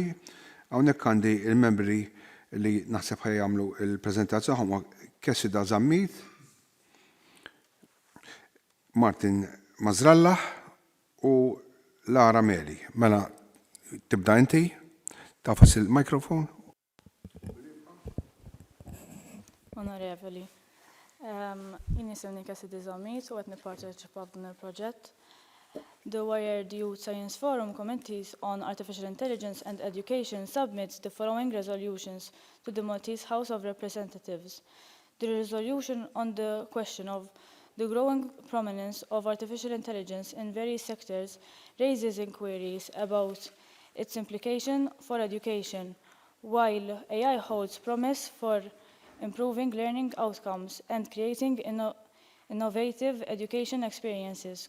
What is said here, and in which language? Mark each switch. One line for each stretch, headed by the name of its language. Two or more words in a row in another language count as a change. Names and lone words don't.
Maltese: Hawnhekk għandi il-membri li naħseb ħajjagħmlu il-preżentazzjoni huma Kessida Zammit, Martin Mazrallah u Lara Meli. Mela, tibda inti, tafas il-mikrofon. Onorevoli, jien nisimni Kessida Zammit u qed nipparteċipa f'dan il-proġett.
English: The Wired Youth Science Forum Committees on Artificial Intelligence and Education submits the following resolutions to the Maltese House of Representatives. The resolution on the question of the growing prominence of artificial intelligence in various sectors raises inquiries about its implication for education, while AI holds promise for improving learning outcomes and creating innovative education experiences.